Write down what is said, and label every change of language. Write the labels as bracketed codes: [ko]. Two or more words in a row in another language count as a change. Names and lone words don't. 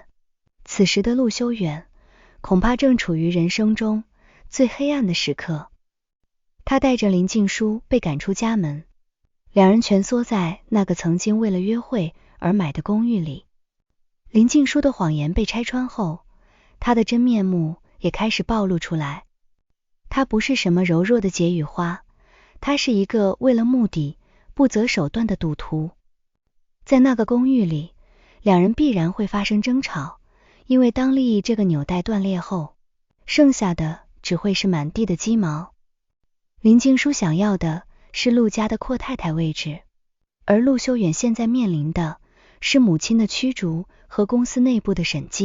[zh] 此時的陸修遠恐怕正處於人生中最黑暗的時刻。他帶着林靜書被趕出家門，兩人蜷縮在那個曾經為了約會而買的公寓裡。林靜書的謊言被拆穿後，她的真面目也開始暴露出來。她不是什麼柔弱的解語花，她是一個為了目的不擇手段的賭徒。在那個公寓裡，兩人必然会發生爭吵，因為當利益這個紐帶斷裂後，剩下的只會是滿地的雞毛。林靜書想要的是陸家的闊太太位置，而陸修遠現在面臨的是母親的驅逐和公司內部的審計。